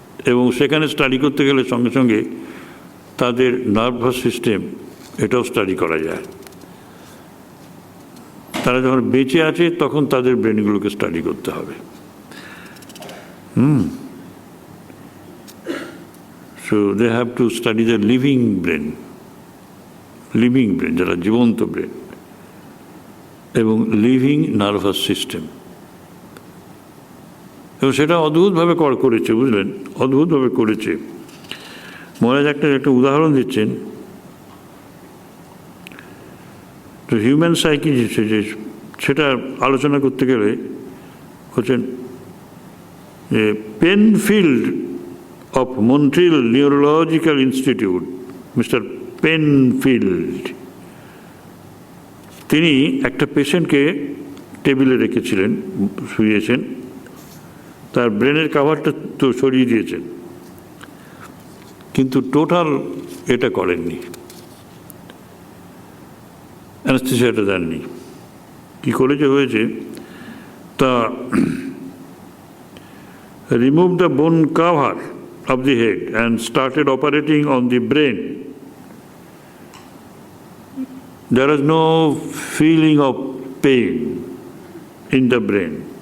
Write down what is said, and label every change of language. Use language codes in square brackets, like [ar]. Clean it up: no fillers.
[bn] এবং সেখানে স্টাডি করতে গেলে সঙ্গে সঙ্গে তাদের নার্ভাস সিস্টেম, এটাও স্টাডি করা যায়। তারা যখন বেঁচে আছে তখন তাদের ব্রেনগুলোকে স্টাডি করতে হবে। [en] So they have to study the living brain, [bn] যারা জীবন্ত ব্রেন, এবং [en] Living nervous system. [bn] এবং সেটা অদ্ভুতভাবে করেছে, বুঝলেন, অদ্ভুতভাবে করেছে। মহারাজ একটা উদাহরণ দিচ্ছেন, তো হিউম্যান সাইকি যে সেটা আলোচনা করতে গেলে হচ্ছেন যে পেনফিল্ড of Montreal Neurological Institute, Mr. Penfield, তিনি একটা পেশেন্টকে টেবিলে রেখেছিলেন, শুয়েছেন, তার ব্রেনের কাভারটা তো সরিয়ে দিয়েছেন, কিন্তু টোটাল এটা করেননি, অ্যানেস্থেসিয়াটা দেননি। কী করেছে হয়েছে তা, [en] Remove the bone cover of the head and started operating on the brain. There is no feeling of pain in the brain.